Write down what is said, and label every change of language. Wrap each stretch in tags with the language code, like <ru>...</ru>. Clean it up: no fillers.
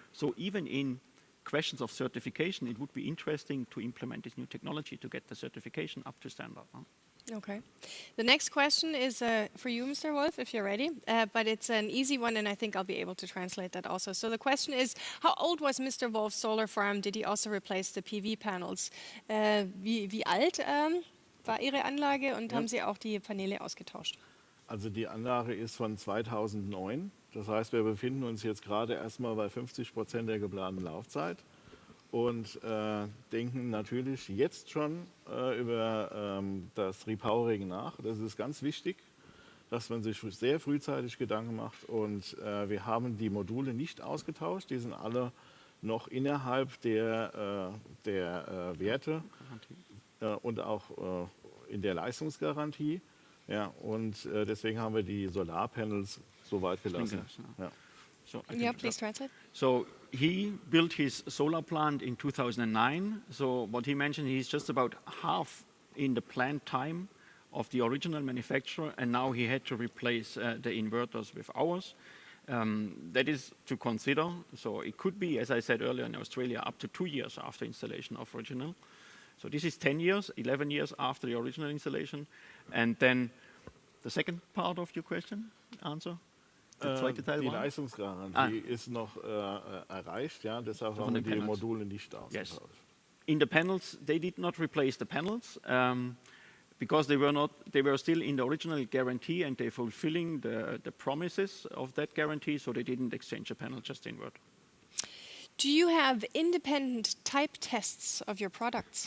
<en>So even in questions of certification, it would be interesting to implement this new technology to get the certification up to standard. Okay. The next question is for you, Mr. Wolf, if you're ready, but it's an easy one, and I think I'll be able to translate that also. So the question is, how old was Mr. Wolf's solar farm? Did he also replace the PV panels?</en> <de>Wie alt war Ihre Anlage und haben Sie auch die Paneele ausgetauscht? Also die Anlage ist von 2009. Das heißt, wir befinden uns jetzt gerade erstmal bei 50% der geplanten Laufzeit und denken natürlich jetzt schon über das Repowering nach. Das ist ganz wichtig, dass man sich sehr frühzeitig Gedanken macht. Und wir haben die Module nicht ausgetauscht. Die sind alle noch innerhalb der Werte und auch in der Leistungsgarantie. Ja, und deswegen haben wir die Solarpanels so weit gelassen. Ja.</de> <en>So please translate. So he built his solar plant in 2009. So what he mentioned, he's just about half in the plant time of the original manufacturer, and now he had to replace the inverters with ours. That is to consider. So it could be, as I said earlier, in Australia, up to 2 years after installation of original. So this is 10 years, 11 years after the original installation. And then the second part of your question, answer?</en> <de>Der zweite Teil die war? Leistungsgarantie ist noch erreicht, ja, deshalb haben wir die Module nicht ausgetauscht.</de> <en>Yes. In the panels, they did not replace the panels because they were still in the original guarantee and they're fulfilling the promises of that guarantee, so they didn't exchange the panel, just the inverter. Do you have independent type tests of your products?</en>